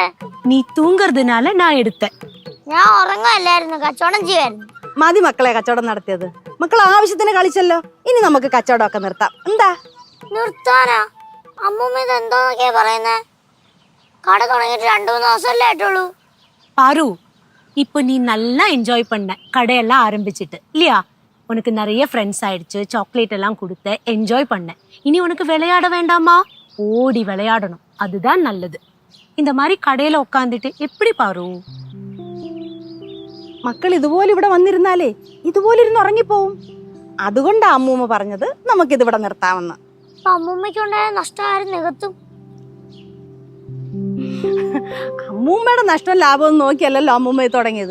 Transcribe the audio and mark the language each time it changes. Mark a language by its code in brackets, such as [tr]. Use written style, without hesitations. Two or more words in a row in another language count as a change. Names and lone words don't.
[ml] നീ തൂങ്ങുന്നതിനാല ഞാൻ എടുത്തേ. ഞാൻ ഉറങ്ങല്ലായിരുന്നു, കച്ചവടം ചെയ്യായിരുന്നു. മതി മക്കളെ കച്ചവടം നടത്തിയത്. മക്കൾ ആവശ്യത്തിന് കളിച്ചല്ലോ, ഇനി നമുക്ക് കച്ചവടമൊക്കെ നിർത്താം. എന്താ നിർത്താനാ? അമ്മൂമ്മ ഇത് എന്തോന്നൊക്കെയാ പറയുന്നേ? കട തുടങ്ങിയിട്ട് 2-3 ദിവസമല്ലേ ആയിട്ടുള്ളൂ. [ta] பாரு இப்போ நீ நல்லா என்ஜாய் பண்ண கடையெல்லாம் ஆரம்பிச்சிட்டு இல்லையா? உனக்கு நிறைய ஃப்ரெண்ட்ஸ் ஆயிடுச்சு, சாக்லேட் எல்லாம் கொடுத்த, என்ஜாய் பண்ண. இனி உனக்கு விளையாட வேண்டாமா? ஓடி விளையாடணும், அதுதான் நல்லது. இந்த மாதிரி கடையில உட்காந்துட்டு எப்படி பாரு? [ml] മക്കൾ ഇതുപോലെ ഇവിടെ വന്നിരുന്നാലേ ഇതുപോലെ ഇരുന്ന് ഉറങ്ങിപ്പോവും. അതുകൊണ്ടാ അമ്മൂമ്മ പറഞ്ഞത് നമുക്കിതിവിടെ നിർത്താമെന്ന്. അമ്മൂമ്മയ്ക്കുണ്ടായ നഷ്ടം ആരും നികത്തും? അമ്മൂമ്മയുടെ നഷ്ടം ലാഭം നോക്കിയല്ലല്ലോ അമ്മൂമ്മ തുടങ്ങിയത്.